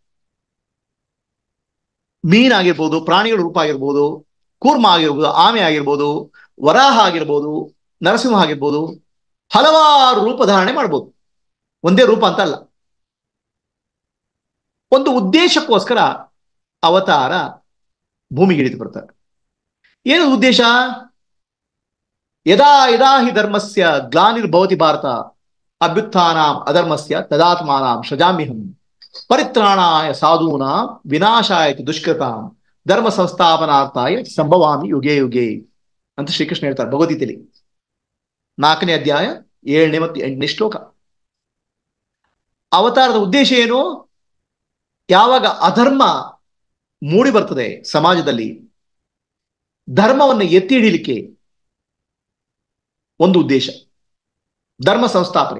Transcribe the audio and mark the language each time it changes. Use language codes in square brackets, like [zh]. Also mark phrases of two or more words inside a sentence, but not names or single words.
[kn] ಮೀನಾಗಿರ್ಬೋದು, ಪ್ರಾಣಿಗಳ ರೂಪ ಆಗಿರ್ಬೋದು, ಕೂರ್ಮ ಆಗಿರ್ಬೋದು, ಆಮೆ ಆಗಿರ್ಬೋದು, ವರಾಹ ಆಗಿರ್ಬೋದು, ನರಸಿಂಹ ಆಗಿರ್ಬೋದು, ಹಲವಾರು ರೂಪ ಧಾರಣೆ ಮಾಡ್ಬೋದು. ಒಂದೇ ರೂಪ ಅಂತ ಅಲ್ಲ. ಒಂದು ಉದ್ದೇಶಕ್ಕೋಸ್ಕರ ಅವತಾರ ಭೂಮಿಗೆ ಇಳಿದು ಬರ್ತಾರೆ. ಏನು ಉದ್ದೇಶ? [sa] ಯದಾ ಯದಾ ಹಿ ಧರ್ಮಸ್ಯ ಗ್ಲಾನಿರ್ಭವತಿ ಭಾರತ ಅಭ್ಯುತ್ಥಾನಾಂ ಅಧರ್ಮಸ್ಯ ತದಾತ್ಮಾನಾಂ ಸೃಜಾಮ್ಯಹಂ ಪರಿತ್ರಾಣಾಯ ಸಾಧೂನಾಂ ವಿನಾಶಾಯ ದುಷ್ಕೃತಾಂ ಧರ್ಮ ಸಂಸ್ಥಾಪನಾರ್ಥಾಯ ಸಂಭವಾಮಿ ಯುಗೆ ಯುಗೆ [kn] ಅಂತ ಶ್ರೀಕೃಷ್ಣ ಹೇಳ್ತಾರೆ ಭಗವದ್ಗೀತೆಯಲ್ಲಿ 4ನೇ ಅಧ್ಯಾಯ 7ನೇ ಮತ್ತು 8ನೇ ಶ್ಲೋಕ. ಅವತಾರದ ಉದ್ದೇಶ ಏನು? ಯಾವಾಗ ಅಧರ್ಮ ಮೂಡಿ ಬರ್ತದೆ ಸಮಾಜದಲ್ಲಿ, ಧರ್ಮವನ್ನು ಎತ್ತಿ ಹಿಡಿಯಲಿಕ್ಕೆ ಒಂದು ಉದ್ದೇಶ, ಧರ್ಮ ಸಂಸ್ಥಾಪನೆ.